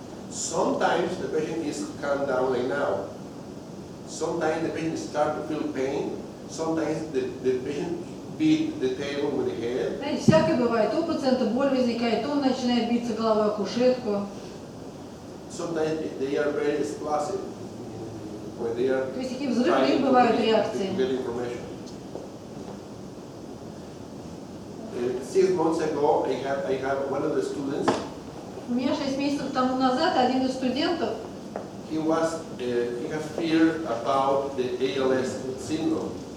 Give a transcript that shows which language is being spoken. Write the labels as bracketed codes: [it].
[en] Sometimes the patient is calm down like now. Sometimes the patient start to feel pain. Sometimes the patient beat the table with the head. [ru] Знаете, всякое бывает. То у пациента боль возникает, то он начинает биться головой о кушетку. [en] Sometimes they are very explosive when they are [ru] То есть такие взрывные бывают реакции. [en] to get information. 6 months ago, I have one of the students. [ru] У меня 6 месяцев тому назад один из студентов, [en] He has fear about the ALS syndrome.